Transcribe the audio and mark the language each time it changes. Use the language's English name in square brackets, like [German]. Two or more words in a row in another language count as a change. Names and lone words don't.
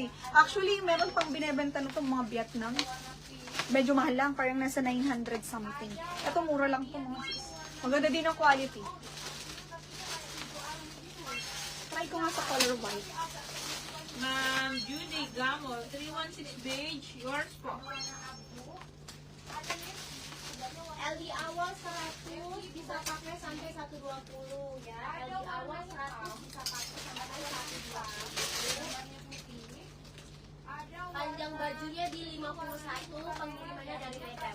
[Filipino] Actually, meron pang binebenta nito mga Vietnam. Medyo mahal lang, parang nasa 900 something. Ito, mura lang ito mga sis. Maganda din ang quality. Try ko nga sa color white. Ma'am Judy Gamo, 316 beige, yours po. [Indonesian] LD Awas 100, bisa pakai sampai 120 ya. LD Awas 100 bisa pakai sampai 120. Panjang bajunya di 51, pengirimannya dari Medan.